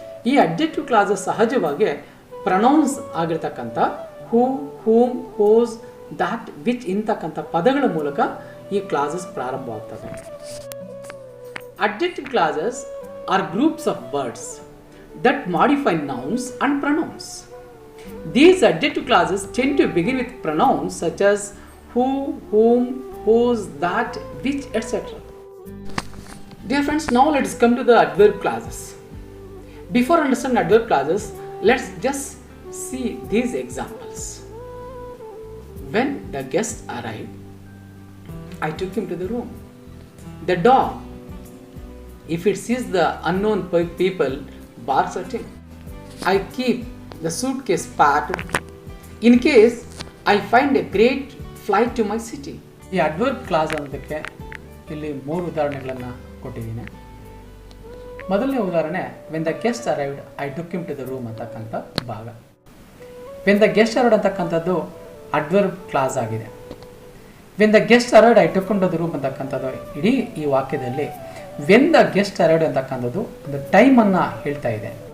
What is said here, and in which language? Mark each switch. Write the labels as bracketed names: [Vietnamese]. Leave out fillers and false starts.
[Kannada] ಈ adjective classes ಸಹಜವಾಗಿ pronouns ಆಗಿರ್ತಕ್ಕಂಥ ಹೂ, ಹೂಮ್, ಹೋಸ್, ದಾಟ್, ವಿಚ್ ಇಂತಕ್ಕಂಥ ಪದಗಳ ಮೂಲಕ ಈ classes ಪ್ರಾರಂಭವಾಗ್ತವೆ. [English] Adjective clauses are groups of words that modify nouns and pronouns. These adjective clauses tend to begin with pronouns such as who, whom, whose, that, which, etc. Dear friends, now let's come to the adverb clauses. Before understanding adverb clauses, let's just see these examples. When the guest arrived, I took him to the room. The dog, if it sees the unknown people, barks at him. I keep the suitcase packed in case I find a great flight to my city. [Kannada] ಈ adverb class ಅನ್ನೋದಕ್ಕೆ ಇಲ್ಲಿ 3 ಉದಾಹರಣೆಗಳನ್ನು ಕೊಟ್ಟಿದ್ದೀನಿ. ಮೊದಲನೇ ಉದಾಹರಣೆ [English] when the guest arrived I took him to the room [Kannada] ಅಂತಕ್ಕಂಥ ಭಾಗ. [English] when the guest arrived [Kannada] ಅಂತಕ್ಕಂಥದ್ದು ಅಡ್ವರ್ಬ್ ಕ್ಲಾಸ್ ಆಗಿದೆ. [English] when the guest arrived I took him to the room [Kannada] ಅಂತಕ್ಕಂಥದ್ದು ಇಡೀ ಈ ವಾಕ್ಯದಲ್ಲಿ [English] when the guest arrived [Kannada] ಅಂತಕ್ಕಂಥದ್ದು ಒಂದು ಟೈಮನ್ನು ಹೇಳ್ತಾ ಇದೆ.